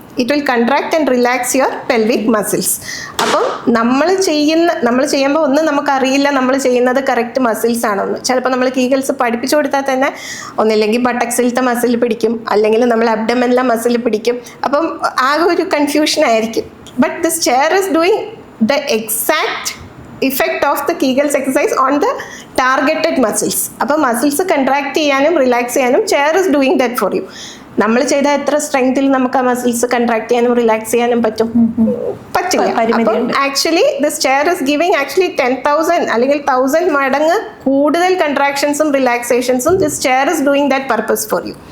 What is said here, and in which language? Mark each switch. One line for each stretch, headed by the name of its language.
English: It will contract and relax your pelvic muscles.
Malayalam: അപ്പം നമ്മൾ ചെയ്യുമ്പോൾ ഒന്നും നമുക്കറിയില്ല നമ്മൾ ചെയ്യുന്നത് കറക്റ്റ് മസിൽസ് ആണോന്ന്. ചിലപ്പോൾ നമ്മൾ കീഗൽസ് പഠിപ്പിച്ചു കൊടുത്താൽ തന്നെ ഒന്നില്ലെങ്കിൽ ബട്ടക്സിലത്തെ മസിൽ പിടിക്കും, അല്ലെങ്കിൽ നമ്മൾ അബ്ഡമനിലെ മസിൽ പിടിക്കും. അപ്പം ആകെ ഒരു കൺഫ്യൂഷൻ ആയിരിക്കും.
English: But this chair is doing the exact effect of the Kegels exercise on the targeted muscles.
Malayalam: അപ്പോൾ മസിൽസ് കൺട്രാക്ട് ചെയ്യാനും റിലാക്സ് ചെയ്യാനും
English: Chair is doing that for you.
Malayalam: നമ്മൾ ചെയ്ത എത്ര സ്ട്രെങ്തിൽ നമുക്ക് ആ മസിൽസ് കൺട്രാക്ട് ചെയ്യാനും റിലാക്സ് ചെയ്യാനും പറ്റില്ല.
English: അപ്പം actually this chair is giving 10,000
Malayalam: അല്ലെങ്കിൽ 1,000 മടങ്ങ് കൂടുതൽ കൺട്രാക്ഷൻസും റിലാക്സേഷൻസും
English: This chair is doing that purpose for you.